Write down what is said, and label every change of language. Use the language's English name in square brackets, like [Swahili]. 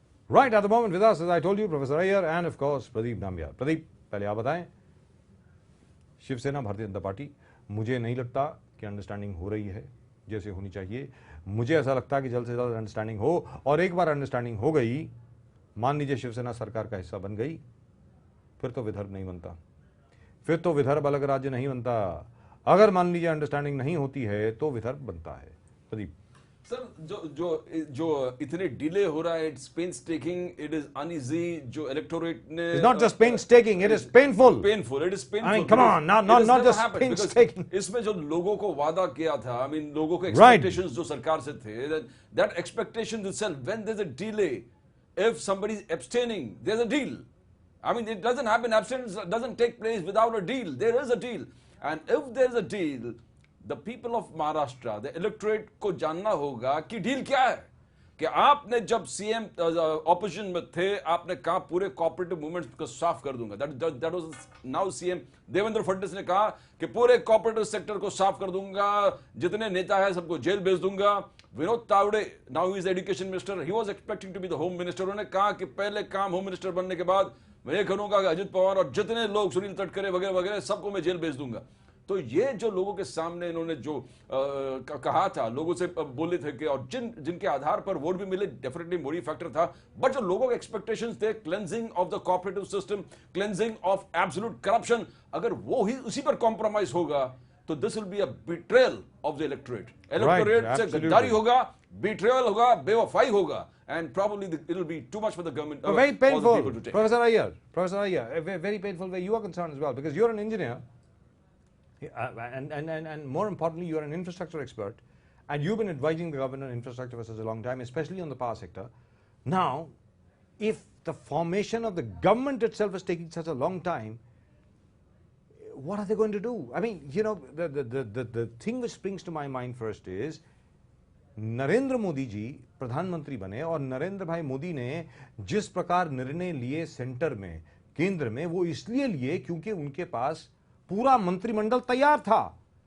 [English] Right, at the moment with us, as I told you, Professor Ayyar and of course Pradeep Nambiar. [Hindi] Pradeep, पहले आप बताएं, Shiv Sena Bharatiya Janata party, मुझे नहीं लगता कि अंडरस्टैंडिंग हो रही है जैसे होनी चाहिए। मुझे ऐसा लगता है कि जल्द से जल्द अंडरस्टैंडिंग हो, और एक बार अंडरस्टैंडिंग हो गई, मान लीजिए शिवसेना सरकार का हिस्सा बन गई, फिर तो विदर्भ नहीं बनता, फिर तो विदर्भ अलग राज्य नहीं बनता। अगर मान लीजिए अंडरस्टैंडिंग नहीं होती है तो विदर्भ बनता है। प्रदीप सर, जो इतने डिले हो रहा है, [English] it's painstaking, it is uneasy, [Hindi] जो इलेक्टोरेट ने [English] It's not just painstaking, it is painful. Painful, it is painful. I mean, come on, not just painstaking. [Hindi] इसमें जो लोगों को वादा किया था, [English] I mean, [Hindi] लोगों के expectations जो सरकार से थे, [English] that expectation itself, when there's a delay, if somebody is abstaining, there's a deal. I mean, it doesn't happen, abstinence doesn't take place without a deal. There is a deal. And if there's a deal, the people of Maharashtra, the electorate [Hindi] को जानना होगा कि deal क्या है। कि आपने जब CM opposition में थे, आपने कहा पूरे कोऑपरेटिव मूवमेंट्स को साफ कर दूंगा। [English] that was now [Hindi] CM Devendra Fadnavis ने कहा कि पूरे कोऑपरेटिव सेक्टर को साफ कर दूंगा, जितने नेता है सबको जेल भेज दूंगा। [English] Vinod Tawde, now he is education minister, he was expecting to be the home minister. [Hindi] उन्होंने कहा कि पहले काम होम मिनिस्टर बनने के बाद मैं ये करूंगा कि अजित पवार और जितने लोग, सुनील तटकरे वगैरह वगैरह, सबको मैं जेल भेज दूंगा। तो ये जो लोगों के सामने इन्होंने जो कहा था, लोगों से बोले थे कि, और जिनके आधार पर वोट भी मिले, डेफिनेटली मोदी फैक्टर था। बट जो लोगों के एक्सपेक्टेशंस थे, [English] cleansing of the cooperative system, cleansing of absolute corruption, [Hindi] अगर वो ही उसी पर कॉम्प्रोमाइज होगा तो [English] This will be a betrayal of the electorate. [Hindi] Electorate से गद्दारी होगा, बिट्रेयल होगा, बेवफाई होगा, [English] and probably it will be too much for the government. Very painful, Professor Iyer, very painful where you are concerned as well, because you're an engineer. And more importantly, you are an infrastructure expert, and you've been advising the government on infrastructure for such a long time, especially on the power sector. Now, if the formation of the government itself is taking such a long time, what are they going to do? I mean, you know, the thing which springs to my mind first is, [Hindi] Narendra Modi ji प्रधानमंत्री बने, और नरेंद्र भाई मोदी ने जिस प्रकार निर्णय लिए centre में, केंद्र में, वो इसलिए लिए क्योंकि उनके पास पूरा मंत्रिमंडल तैयार था।